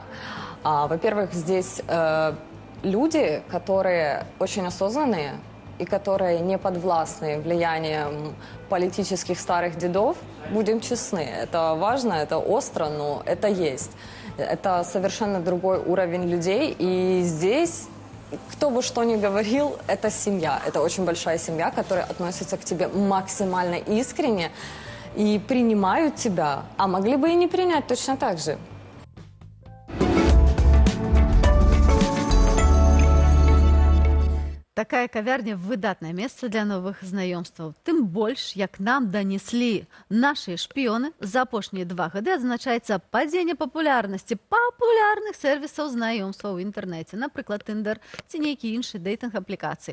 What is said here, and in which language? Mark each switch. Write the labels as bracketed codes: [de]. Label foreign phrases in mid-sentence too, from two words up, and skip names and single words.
[ru] Во-первых, здесь люди, которые очень осознанные, и которые не подвластны влиянием политических старых дедов, будем честны, это важно, это остро, но это есть. Это совершенно другой уровень людей, и здесь, кто бы что ни говорил, это семья, это очень большая семья, которая относится к тебе максимально искренне и принимают тебя, а могли бы и не принять точно так же. [be] Такая кавярня выдатнае месца для новых знаёмстваў. Тым больш, як нам данеслі нашы шпіёны, за апошнія 2 гады адзначаецца падзенне папулярнасці папулярных сервісаў знаёмстваў у інтэрнэце, напрыклад, Tinder ці нейкія іншыя дэйтынг-аплікацыі.